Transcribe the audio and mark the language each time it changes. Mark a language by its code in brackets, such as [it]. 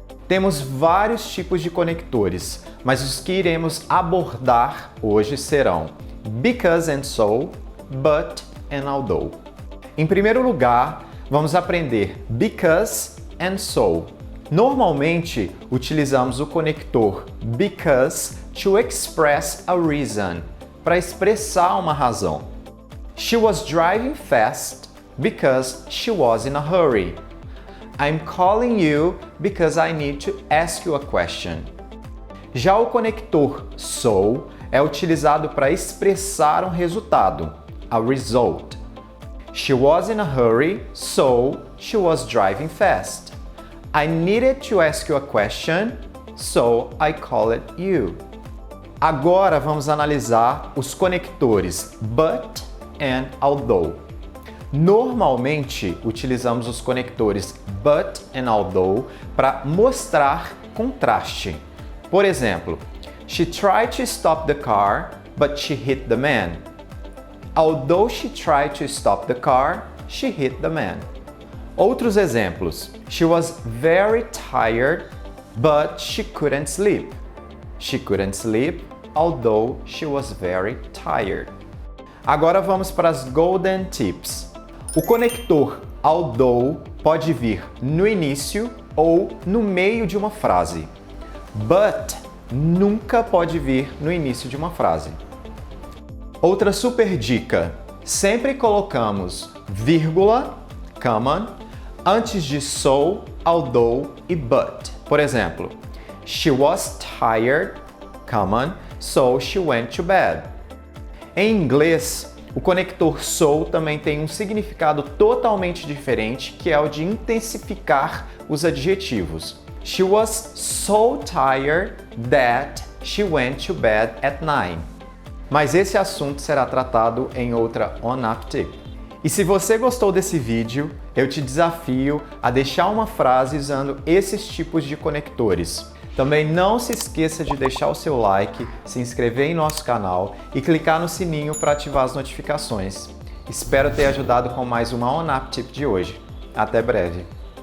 [pt] Temos vários tipos de conectores, mas os que iremos abordar hoje serão because and so, but and although. Em primeiro lugar, vamos aprender because and so. Normalmente, utilizamos o conector because [en] to express a reason, [pt] para expressar uma razão. [en] She was driving fast because she was in a hurry. I'm calling you because I need to ask you a question. [pt] Já o conector so é utilizado para expressar um resultado, [en] a result. She was in a hurry, so she was driving fast. I needed to ask you a question, so I called you. [pt] Agora vamos analisar os conectores but and although. Normalmente utilizamos os conectores but and although para mostrar contraste. Por exemplo, [en] she tried to stop the car, but she hit the man. Although she tried to stop the car, she hit the man. [pt] Outros exemplos. [en] She was very tired, but she couldn't sleep. She couldn't sleep, although she was very tired. [pt] Agora vamos para as golden tips. O conector although pode vir no início ou no meio de uma frase. But nunca pode vir no início de uma frase. Outra super dica: sempre colocamos vírgula, comma, antes de so, although e but. Por exemplo, [en] she was tired, comma, so she went to bed. [pt] Em inglês, o conector so também tem um significado totalmente diferente, que é o de intensificar os adjetivos. [en] She was so tired that she went to bed at 9. [pt] Mas esse assunto será tratado em outra OnUp Tip. E se você gostou desse vídeo, eu te desafio a deixar uma frase usando esses tipos de conectores. Também não se esqueça de deixar o seu like, se inscrever em nosso canal e clicar no sininho para ativar as notificações. Espero ter ajudado com mais uma OnUp Tip de hoje. Até breve!